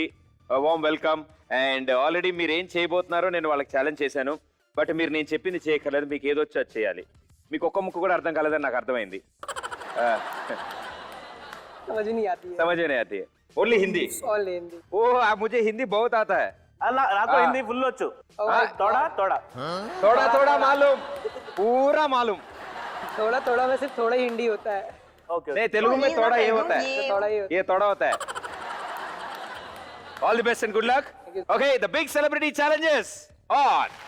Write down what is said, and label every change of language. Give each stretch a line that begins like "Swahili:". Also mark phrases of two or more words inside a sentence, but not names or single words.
English: Warm welcome. and already
Telugu: మీరు ఏం చేయబోతున్నారో నేను వాళ్ళకి ఛాలెంజ్ చేశాను. బట్ మీరు నేను చెప్పింది చేయక్కర్లేదు, మీకు ఏదొచ్చో అది చేయాలి. మీకు ఒక్క ముక్క కూడా అర్థం కాలేదని నాకు అర్థమైంది.
Hindi: समझ नहीं आती है, समझ नहीं आती है, ओनली हिंदी. और हिंदी. ओह, मुझे हिंदी बहुत आता है.
Telugu: అలా నాకు హిందీ ఫుల్ వచ్చు.
Hindi: थोड़ा थोड़ा थोड़ा थोड़ा मालूम, पूरा मालूम. थोड़ा थोड़ा में सिर्फ थोड़ा ही हिंदी होता है.
Telugu: ఓకే.
Hindi: नहीं, तेलुगु में थोड़ा ये होता है, थोड़ा ही होता ये थोड़ा होता है.
English: All the best and good luck. Okay, the big celebrity challenges on.